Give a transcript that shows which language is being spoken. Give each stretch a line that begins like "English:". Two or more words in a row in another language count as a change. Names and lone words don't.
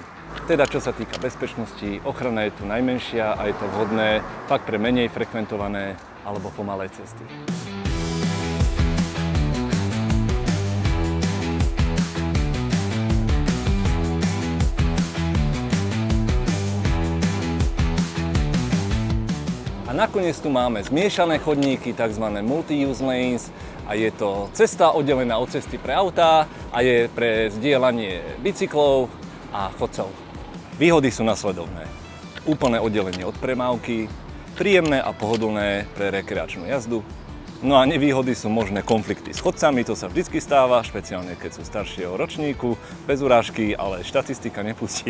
Slovak: Teda čo sa týka bezpečnosti, ochrana je tu najmenšia a je to vhodné fakt pre menej frekventované alebo pomalé cesty. A nakoniec tu máme zmiešané chodníky, tzv.
English: Multi-use lanes,
Slovak: a je to cesta oddelená od cesty pre autá a je pre zdieľanie bicyklov a chodcov. Výhody sú nasledovné. Úplné oddelenie od premávky, príjemné a pohodlné pre rekreačnú jazdu. No a nevýhody sú možné konflikty s chodcami, to sa vždy stáva, špeciálne keď sú staršieho ročníku, bez urážky, ale štatistika nepustí.